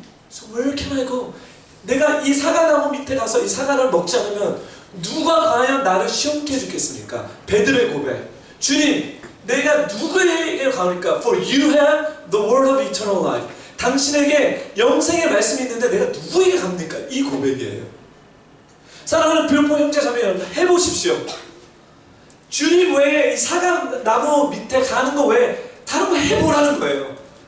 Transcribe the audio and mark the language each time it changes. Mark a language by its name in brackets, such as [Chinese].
[English] So where can I go? [Korean] 내가 이 사과나무 밑에 가서 이 사과를 먹지 않으면 누가 과연 나를 시원케 해주겠습니까? 베드로의 고백. 주님, 내가 누구에게 가니까? [English] For you have the word of eternal life. [Korean] 당신에게 영생의 말씀이 있는데 내가 누구에게 갑니까? 이 고백이에요. 사랑하는 불포 형제 자매 여러분, 해보십시오. 주님 외에 이 사과나무 밑에 가는 거 외에 다른 거 해보라는 거예요.